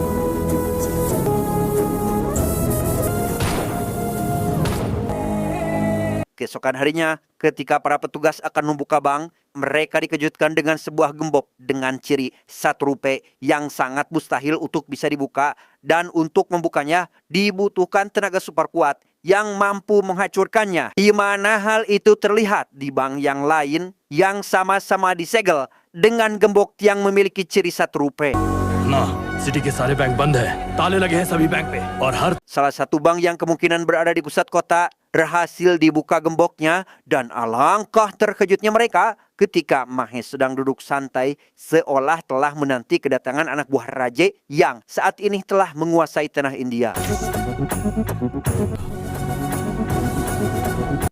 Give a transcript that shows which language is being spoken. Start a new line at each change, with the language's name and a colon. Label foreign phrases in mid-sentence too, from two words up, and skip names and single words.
Indonesian: Keesokan harinya, ketika para petugas akan membuka bank, mereka dikejutkan dengan sebuah gembok dengan ciri 1 rupiah yang sangat mustahil untuk bisa dibuka, dan untuk membukanya dibutuhkan tenaga super kuat yang mampu menghancurkannya. Di mana hal itu terlihat di bank yang lain yang sama-sama disegel dengan gembok yang memiliki ciri 1 rupiah.
Hindi: ना सिटी के सारे बैंक बंद है, ताले लगे हैं सभी बैंक पे और हर
Indonesian: Salah satu bank yang kemungkinan berada di pusat kota berhasil dibuka gemboknya, dan alangkah terkejutnya mereka ketika Mahesh sedang duduk santai seolah telah menanti kedatangan anak buah Raje yang saat ini telah menguasai tanah India.